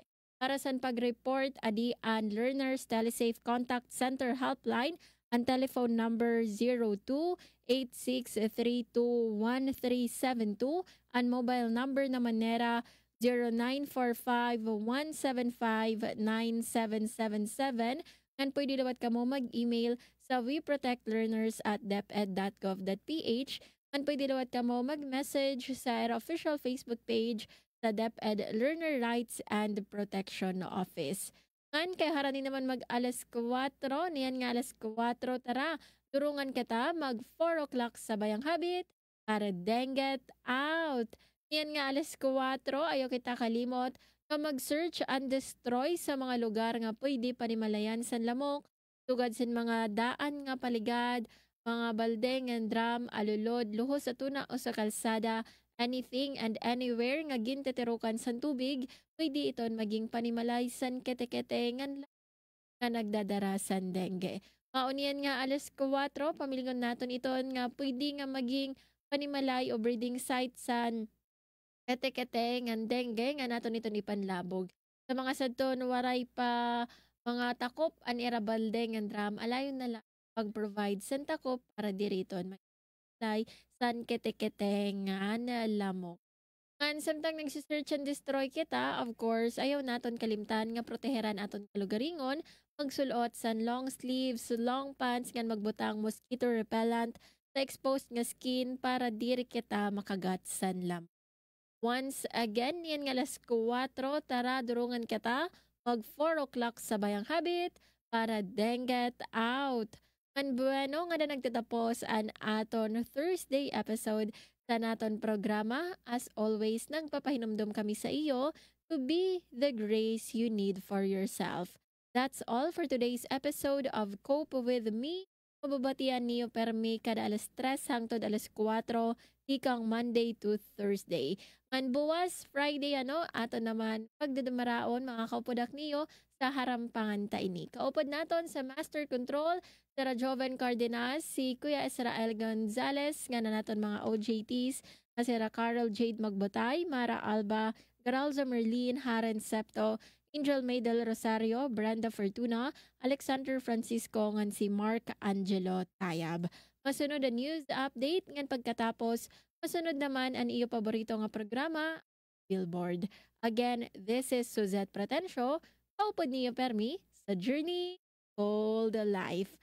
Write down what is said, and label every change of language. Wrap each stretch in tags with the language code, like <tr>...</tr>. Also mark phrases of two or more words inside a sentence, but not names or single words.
<war>Para sa pag-report, adi ang Learners Telesafe Contact Center Helpline, ang</war> <en>telephone number</en> <war>02-8632-1372, ang</war> <en>mobile number</en> <war>naman nera 0945-175-9777. Ngan pwede dapat ka mo mag-email sa weprotectlearners@deped.gov.ph. Ngan pwede dapat ka mo mag-message sa</war> <en>official Facebook page</en> <war>sa DepEd Learner Rights and Protection Office. Ngan kay harani naman mag alas 4, niyan nga alas 4, tara, durungan kita mag 4 o'clock sa Bayang Habit para denget out. Yan nga alas 4, ayaw kita kalimot na mag-</war> <en>search and destroy</en> <war>sa mga lugar nga pwede panimalayan sa lamok, tugad sa mga daan nga paligad, mga baldeng and drum, alulod, luhos sa tuna o sa kalsada,</war> <en>anything and anywhere</en> <war>nga ginteterukan sa tubig, pwede iton maging panimalay san kete-kete nga nagdadarasan dengue. Maunian nga alas 4, pamilingon naton iton nga pwede nga maging panimalay o</war> <en>breeding site</en> <war>san kete-kete ngan dengue nga naton ito ni panlabog. Sa mga sadton waray pa mga takop an irabalde ngan dram alayon na lang pag-provide san takop para diriton may san kete-kete ngan lamok. Ngan samtang</war> <en>nagsisearch and destroy</en> <war>kita,</war> <en>of course,</en> <war>ayaw naton kalimtan nga proteheran aton kalugaringon, magsulot san</war> <en>long sleeves, long pants</en> <war>ngan magbutang</war> <en>mosquito repellent</en> <war>sa exposed nga skin para diri kita makagat san lamok.</war> <en>Once again,</en> <war>yan nga alas 4, tara durungan kita mag 4 o'clock sa Bayang Habit para denget out. Ang bueno nga na nagtatapos ang aton</war> <en>Thursday episode</en> <war>sa naton programa.</war> <en>As always,</en> <war>nagpapahinumdum kami sa iyo</war> <en>to be the grace you need for yourself. That's all for today's episode of Cope With Me.</en> <war>Mababatian niyo permi kada alas 3 hangtod alas 4, ikang</war> <en>Monday to Thursday.</en> <war>Man buwas, Friday ato naman pagdadamaraon mga kaupodak niyo sa harampangan ta ini. Kaupod naton sa Master Control, Sara Joven Cardenas, si Kuya Israel Gonzalez, nga na naton mga OJTs, na Sara Carol Jade Magbotay, Mara Alba, Garalza Merlin, Haren Septo, Angel May del Rosario, Brenda Fortuna, Alexander Francisco, ngan si Mark Angelo Tayab. Masunod ang</war> <en>news update,</en> <war>ngan pagkatapos, masunod naman ang iyo paborito nga programa, Billboard.</war> <en>Again, this is</en> <war>Suzette Pratencio, kaupod niyo permi sa Journey Called Life.</war>